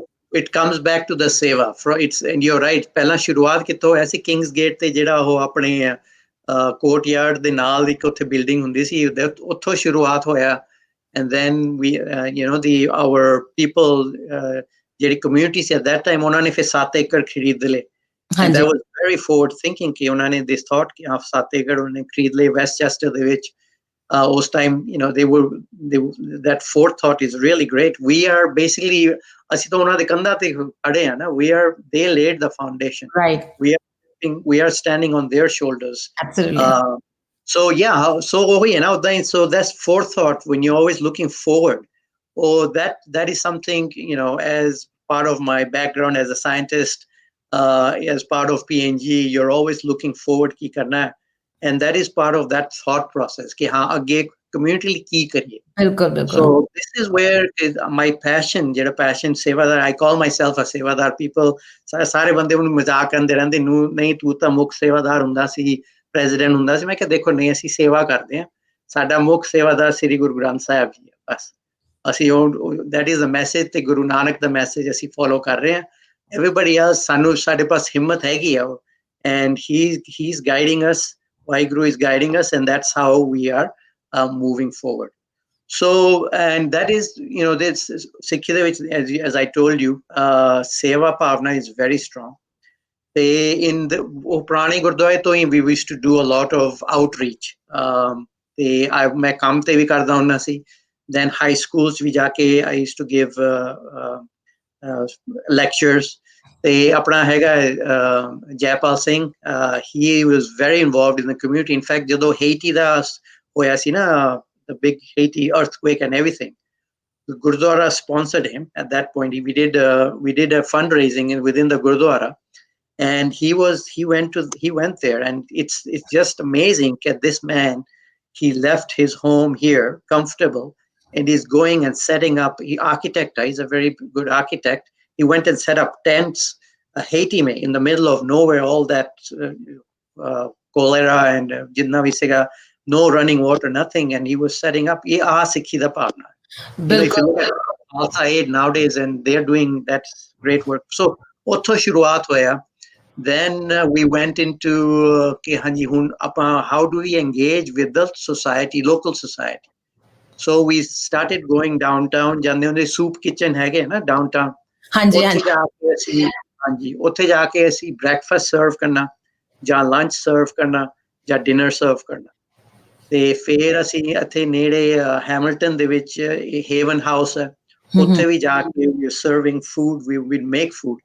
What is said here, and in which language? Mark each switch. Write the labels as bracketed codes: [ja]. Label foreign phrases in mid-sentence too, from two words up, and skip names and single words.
[en] it comes back to the seva and you're right [pa] ਪਹਿਲਾਂ ਸ਼ੁਰੂਆਤ ਕਿੱਥੋਂ ਹੋਇਆ ਸੀ ਕਿੰਗਸ ਗੇਟ ਤੇ ਜਿਹੜਾ ਉਹ ਆਪਣੇ ਕੋਰਟਯਾਰਡ ਦੇ ਨਾਲ ਇੱਕ ਉੱਥੇ ਬਿਲਡਿੰਗ ਹੁੰਦੀ ਸੀ ਉੱਥੋਂ ਸ਼ੁਰੂਆਤ ਹੋਇਆ [en] and then we our people [pa] ਜਿਹੜੀ ਕਮਿਊਨਿਟੀ ਸੀ [en] at that time [pa] ਉਹਨਾਂ ਨੇ ਫਿਰ 7 ਏਕੜ ਖਰੀਦ ਲਏ [en] and that was very forward thinking [pa] ਕਿ ਉਹਨਾਂ ਨੇ [en] this thought [pa] ਕਿ 7 ਏਕੜ ਉਹਨੇ ਖਰੀਦ ਲਏ ਵੈਸਟਚੈਸਟਰ ਦੇ ਵਿੱਚ ਉਸ time [en] that forethought is really great। We are basically [pa] ਅਸੀਂ ਤਾਂ ਉਹਨਾਂ ਦੇ ਕੰਧਾਂ ਤੇ ਖੜੇ ਆ ਨਾ [en] they laid the foundation, right? we are standing on their shoulders, absolutely। so that's forethought when you're always looking forward। That is something as part of my background as a scientist, as part of PNG, you're always looking forward [pa] ਕੀ ਕਰਨਾ ਹੈ, [en] and that is part of that thought process [pa] ਕਿ ਹਾਂ ਅੱਗੇ ਕਮਿਊਨਿਟੀ ਲਈ ਕੀ ਕਰੀਏ। [en] So this is where my passion jehda passion sevadar, I call myself a sevadar। [pa] people ਸਾਰੇ ਬੰਦੇ ਨੂੰ ਮਜ਼ਾਕ ਕਰਦੇ ਰਹਿੰਦੇ ਨੂੰ ਨਹੀਂ ਤੂੰ ਤਾਂ ਮੁੱਖ ਸੇਵਾਦਾਰ ਹੁੰਦਾ ਸੀ president ਹੁੰਦਾ ਸੀ president hunda si। ਮੈਂ ਕਿਹਾ ਦੇਖੋ ਨਹੀਂ ਅਸੀਂ सेवा ਕਰਦੇ ਹਾਂ ਸਾਡਾ ਮੁੱਖ ਸੇਵਾਦਾਰ ਸ੍ਰੀ ਗੁਰੂ ਗ੍ਰੰਥ ਸਾਹਿਬ ਜੀ ਹੈ ਬਸ ਅਸੀਂ [en] that is the message [pa] ਤੇ ਗੁਰੂ ਨਾਨਕ ਦਾ ਮੈਸੇਜ ਅਸੀਂ ਫੋਲੋ ਕਰ ਰਹੇ ਹਾਂ। [en] everybody else [pa] ਸਾਨੂੰ ਸਾਡੇ ਪਾਸ ਹਿੰਮਤ ਹੈਗੀ ਆ [en] and he's guiding us, Waheguru is guiding us, and that's how we are moving forward। So and that is this Sikhya which as I told you [pa] ਸੇਵਾ ਭਾਵਨਾ [en] is very strong। In the [pa] ਪੁਰਾਣੇ ਗੁਰਦੁਆਰੇ [en] to we used to do a lot of outreach। [pa] ਮੈਂ ਕੰਮ ਤੇ ਵੀ ਕਰਦਾ ਹੁੰਦਾ ਸੀ, [en] then high schools [pa] ਵੀ ਜਾ ਕੇ [en] I used to give lectures। [pa] ਤੇ ਆਪਣਾ ਹੈਗਾ ਜੈਪਾਲ ਸਿੰਘ, [en] he was very involved in the community। in fact [pa] ਜਦੋਂ Haiti ਦਾ ਹੋਇਆ ਸੀ ਨਾ [en] the big Haiti earthquake and everything, the Gurdwara sponsored him at that point। we did a fundraising within the Gurdwara, and he went there, and it's just amazing that this man, he left his home here comfortable and he's going and setting up, he's a very good architect। He went and set up tents Haiti mein in the middle of nowhere, all that cholera and [pa] ਜਿੰਨਾ ਵੀ ਸੀਗਾ, [en] no running water, nothing, and he was setting up [pa] ਸਿੱਖੀ ਦਾ ਭਾਵਨਾ। [en] if you look at Khalsa Aid nowadays, and they're doing that great work। [pa] So ਉੱਥੋਂ ਸ਼ੁਰੂਆਤ ਹੋਇਆ। [en] Then we went into how do we engage with the society, local society। So we started going downtown, [pa] ਜਾਂਦੇ ਹੁੰਦੇ [en] soup kitchen [pa] ਹੈਗੇ ਨਾ downtown, ਹਾਂਜੀ ਉੱਥੇ ਜਾ ਕੇ ਅਸੀਂ ਹਾਂਜੀ ਉੱਥੇ ਜਾ ਕੇ ਅਸੀਂ [en] breakfast serve [pa] ਕਰਨਾ ਜਾਂ [en] lunch serve [pa] ਕਰਨਾ ਜਾਂ [en] dinner serve [pa] ਕਰਨਾ ਤੇ ਫਿਰ ਅਸੀਂ ਇੱਥੇ ਨੇੜੇ ਹੈਮਿਲਟਨ ਦੇ ਵਿੱਚ ਹੇਵਨ ਹਾਊਸ ਹੈ ਉੱਥੇ ਵੀ ਜਾ ਕੇ [en] we serving food, we would make food.